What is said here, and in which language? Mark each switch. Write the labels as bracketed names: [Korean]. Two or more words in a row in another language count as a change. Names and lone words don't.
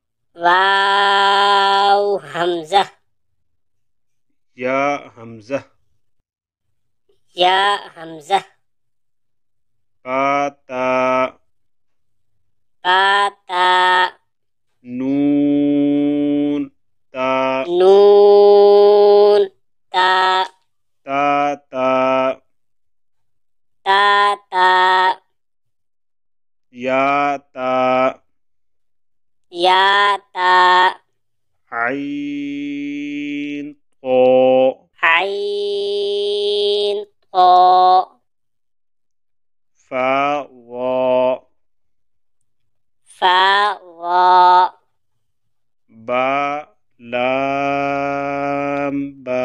[Urdu] واو ہمزہ یا ہمزہ یا ہمزہ پا تا پا تا نون تا نون تا تا تا تا تا یا تا یا تا عین قا عین قا فا وا فا وا با لام با